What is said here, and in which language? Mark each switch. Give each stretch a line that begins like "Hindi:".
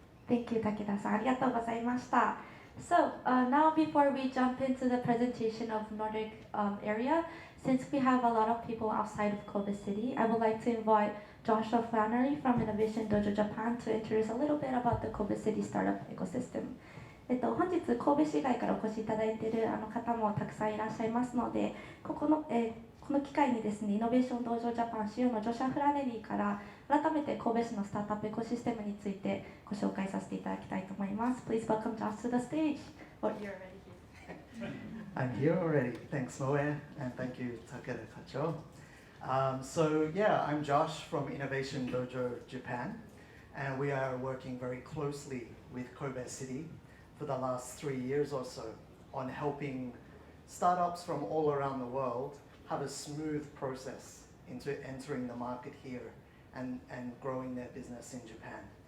English: Thank you, Takeda-san.
Japanese: ありがとうございました。
English: So now before we jump into the presentation of Nordic area, since we have a lot of people outside of Kobe City, I would like to invite Joshua Flannery from Innovation Dojo Japan to introduce a little bit about the Kobe City startup ecosystem.
Japanese: 本日神戸市外からお越しいただいている方もたくさんいらっしゃいますので、この機会にですね、イノベーション道場ジャパン CEO のジョシュア・フラネリーから改めて神戸市のスタートアップエコシステムについてご紹介させていただきたいと思います。
English: Please welcome Josh to the stage. Oh, you're already here. I'm here already. Thanks, Moe, and thank you, Takeda Kacho. So yeah, I'm Josh from Innovation Dojo Japan, and we are working very closely with Kobe City for the last 3 years or so on helping startups from all around the world have a smooth process into entering the market here and growing their business in Japan.